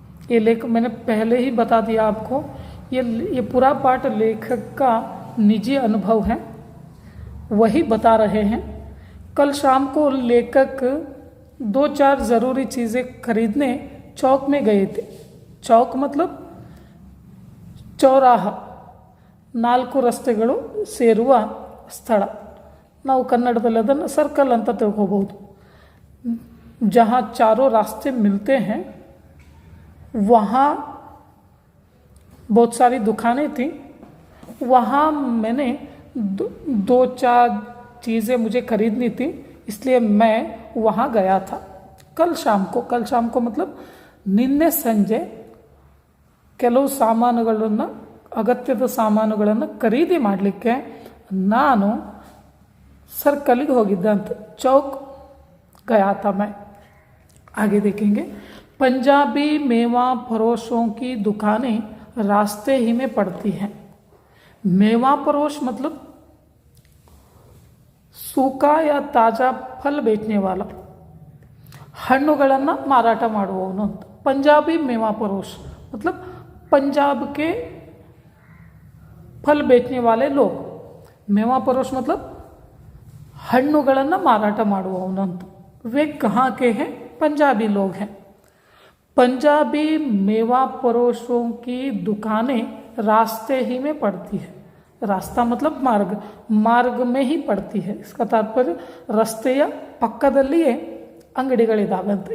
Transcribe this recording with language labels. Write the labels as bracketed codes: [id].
[hi] ये लेख मैंने पहले ही बता दिया आपको, ये पूरा पाठ लेखक का निजी अनुभव है, वही बता रहे हैं। कल शाम को लेखक 2-4 ज़रूरी चीज़ें खरीदने चौक में गए थे। चौक मतलब [kn] ಚೌರಾಹಾ, 4 ರಸ್ತೆಗಳು ಸೇರುವ ಸ್ಥಳ। ನಾವು ಕನ್ನಡದಲ್ಲಿ ಅದನ್ನು ಸರ್ಕಲ್ ಅಂತ ತಿಳ್ಕೋಬಹುದು। [hi] जहाँ चारों रास्ते मिलते हैं वहाँ बहुत सारी दुकानें थी। वहाँ मैंने 2-4 चीज़ें मुझे खरीदनी थी, इसलिए मैं वहाँ गया था। कल शाम को मतलब [kn] ನಿನ್ನೆ ಸಂಜೆ ಕೆಲವು ಸಾಮಾನುಗಳನ್ನು, ಅಗತ್ಯದ ಸಾಮಾನುಗಳನ್ನು ಖರೀದಿ ಮಾಡಲಿಕ್ಕೆ ನಾನು ಸರ್ಕಲ್ಗೆ ಹೋಗಿದ್ದೆ ಅಂತ। [hi] चौक गया था मैं। आगे देखेंगे। पंजाबी मेवा फरोशों की दुकानें रास्ते ही में पड़ती हैं। मेवा फरोश मतलब सूखा या ताज़ा फल बेचने वाला, [kn] ಹಣ್ಣುಗಳನ್ನು ಮಾರಾಟ ಮಾಡುವವನು ಅಂತ। [hi] पंजाबी मेवा फरोश मतलब पंजाब के फल बेचने वाले लोग। मेवा फरोश मतलब [kn] ಹಣ್ಣುಗಳನ್ನು ಮಾರಾಟ ಮಾಡುವವನು ಅಂತ। [hi] वे कहाँ के हैं? पंजाबी लोग हैं। पंजाबी मेवा फरोशों की दुकानें रास्ते ही में पड़ती है। रास्ता मतलब मार्ग में ही पड़ती है। इसका तात्पर्य [kn] रस्ತೆಯ ಪಕ್ಕದಲ್ಲಿಯೇ ಅಂಗಡಿಗಳಿದ್ದಾವೆ ಅಂತ।